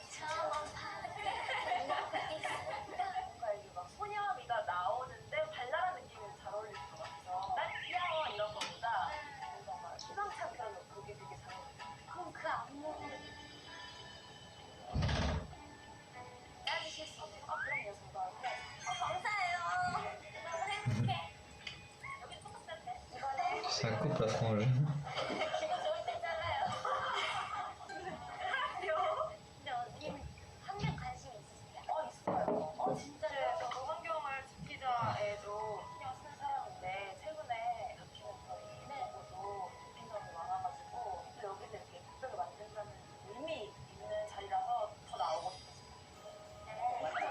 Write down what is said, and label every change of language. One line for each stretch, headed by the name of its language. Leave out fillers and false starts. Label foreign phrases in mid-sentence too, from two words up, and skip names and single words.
Korean: 저만 뭔가 이게 막 소녀미가 나오는데 발랄한 느낌이 잘 어울릴 것 같아서 난 귀여워 이런 거보다 뭔가 막 희망찬 그런 그게 되게 잘 어울려요. 그럼 그 안무를 짜주실 수 있나요? 아 그럼요 저도 해야죠. 감사해요. 너무 행복해. 여기 초록색인데 이번에
French: Ça coupe la frange.
Korean: 기분 좋을 때 잘라요. 근데 언니 환경 관심 있으세요? 있어요. 진짜요? 네, 저도 환경을 지키자에 좀 신경 쓰는 사람인데 최근에 다큐멘터리에서도 비판점이 많아가지고 근데 여기서 이렇게 특별히 만든다는 의미 있는 자리라서 더 나오고 싶었어요.